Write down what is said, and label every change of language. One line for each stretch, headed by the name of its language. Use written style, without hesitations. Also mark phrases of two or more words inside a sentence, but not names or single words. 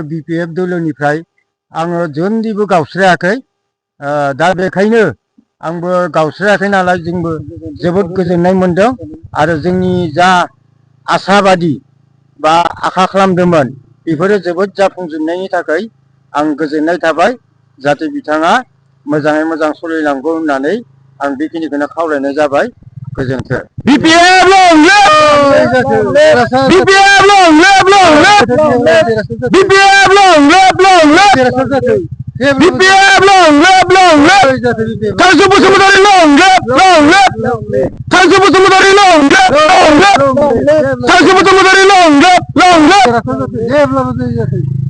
Bodo: बि पि एफ दोलोनिफ्राय आङो जोंनिबो गावस्रायाखै दा बेखायनो आंबो गावस्रायाखै नालाय जोंबो जोबोद गोजोननाय मोनदों आरो जोंनि जा आसाबादि बा आखा खालामदोंमोन बेफोरो जोबोद जाफुंजोबनायनि थाखाय आं गोजोननाय थाबाय जाहाथे बिथाङा मोजाङै मोजां सोलिलांगौ होननानै आं बेखिनिखौनो खावलायनाय जाबाय गोजोन्थों
English: BPF long live BPF long live long live BPF long live long live BPF long live long live Tansu Bosumutari long live long live Tansu Bosumutari long live long live Tansu Bosumutari long live long live